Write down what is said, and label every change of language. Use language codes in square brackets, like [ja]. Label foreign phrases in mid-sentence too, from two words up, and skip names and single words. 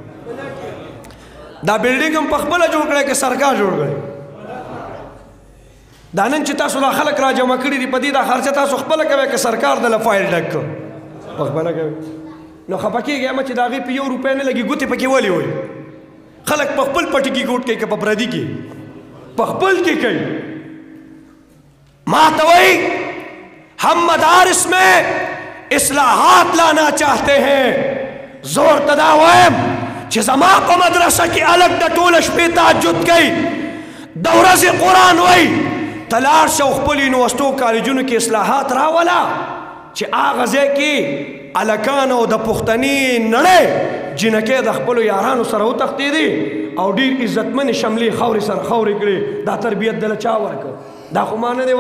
[ps] دا بلډینګ هم په خپله جوړ کړی که سرکار جوړ کړی دا نن چې تاسو دا خلک را جمع کړي دي په دې دا خرچه تاسو خپله کوئ که سرکار دله فایل ډک کړ په خپله کوئ نو خفه کېږئ چې د هغې په 1 روپۍ نه لګي ګوتې پکې ولې وایي خلق په خپل پټي کې ګوټ کوي که په پردي کې په خپل کې کوي ما ته وایي [ur] ہم مدارس میں اصلاحات لانا چاہتے ہیں [ps] زور تدا وایم چې زما په مدرسه کې الګ د ټوله شپې تهجد کوي د ورځې قرآن وایي ته لاړ شه او خپلو یونیورسټو کالجونو کې اصلاحات راوله چې هغه ځای کې هلکانو د پښتني نړۍ جنکۍ د خپلو یارانو سره وتښتېدې او ډېر عزتمنې شملې خاورې سره خاورې کړې دا تربیت دله چا ورکړ دا خو ما نه دی